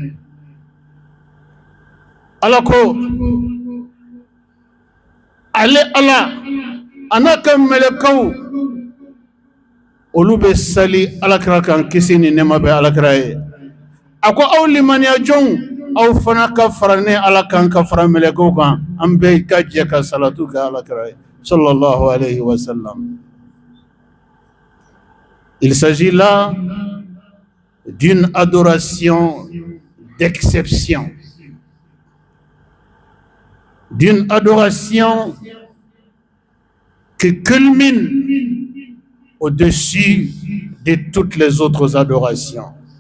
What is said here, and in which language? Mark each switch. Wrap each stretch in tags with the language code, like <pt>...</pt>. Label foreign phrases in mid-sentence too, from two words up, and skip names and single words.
<bm>ala ko ale ala anaka melekaw olu be sali alakira kan kisi ni nema be alakira ye ako aw limaniya jɔnw aw fana ka farane ala kan ka fara melekaw kan an bɛɛ ka jɛ ka salatu kɛ alakira ye</bm> <ar>صلى الله عليه وسلم.</ar> <fr>Il s'agit là d'une adoration d'exception, d'une adoration qui culmine au-dessus de toutes les autres adorations.</fr>